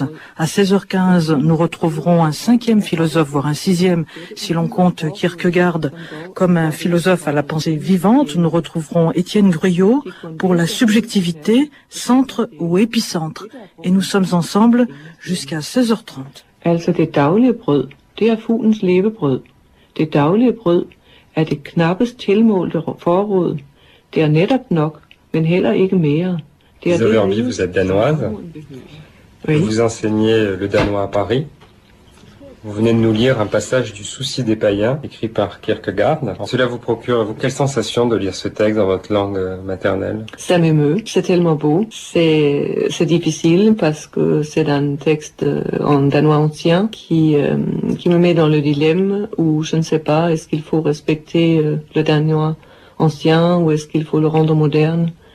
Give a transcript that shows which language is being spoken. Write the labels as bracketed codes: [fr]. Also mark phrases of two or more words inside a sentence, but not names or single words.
[fr] À 16h15, nous retrouverons un 5e philosophe, voire un 6e, si l'on compte Kierkegaard comme un philosophe à la pensée vivante. Nous retrouverons Étienne Gruyot pour la subjectivité, centre ou épicentre. Et nous sommes ensemble jusqu'à 16h30. [da] Altså det daglige brød, det er fuglens levebrød. Det daglige brød er det knappest tilmålte forråd. Det er netop nok, men heller ikke mere. [fr] Lisa Verby, vous êtes danoise. Oui. Vous enseignez le danois à Paris. Vous venez de nous lire un passage du Souci des païens, écrit par Kierkegaard. Cela vous procure, quelle sensation de lire ce texte dans votre langue maternelle? Ça m'émeut, c'est tellement beau. C'est difficile parce que c'est un texte en danois ancien qui me met dans le dilemme où je ne sais pas, est-ce qu'il faut respecter le danois ancien ou est-ce qu'il faut le rendre moderne?